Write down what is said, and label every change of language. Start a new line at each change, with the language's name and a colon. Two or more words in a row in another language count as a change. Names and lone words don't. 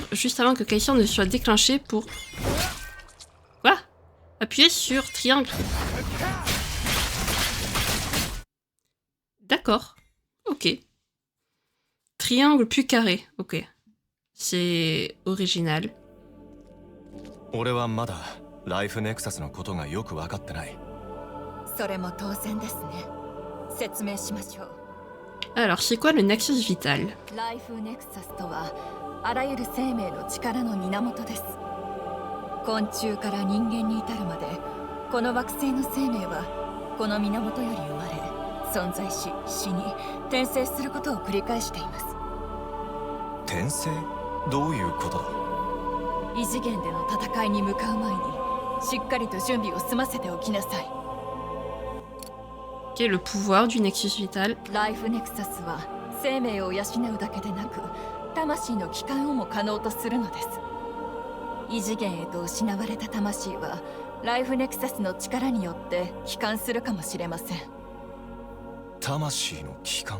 French: Juste avant que Caisson ne soit déclenché pour... Quoi? Appuyez sur triangle. D'accord. Ok. Triangle puis carré. Ok. C'est original.
Japanese: 俺はまだライフネクサスのことがよく分かってない。それも当然ですね。説明しましょう。
French: Alors, c'est quoi le Nexus Vital?
Japanese: ライフネクサスとはあらゆる生命の力の源です。昆虫から人間に至るまでこの惑星の生命はこの源より生まれ存在し死に転生することを繰り返しています。転生？どういうことだ？異次元での戦いに向かう前にしっかりと準備を済ませておきなさい。
French: Quel est le pouvoir du Nexus Vital?
Japanese: ライフネクサスは生命を養うだけでなく魂の帰還をも可能とするのです。異次元へと失われた魂はライフネクサスの力によって帰還するかもしれません。魂の帰還？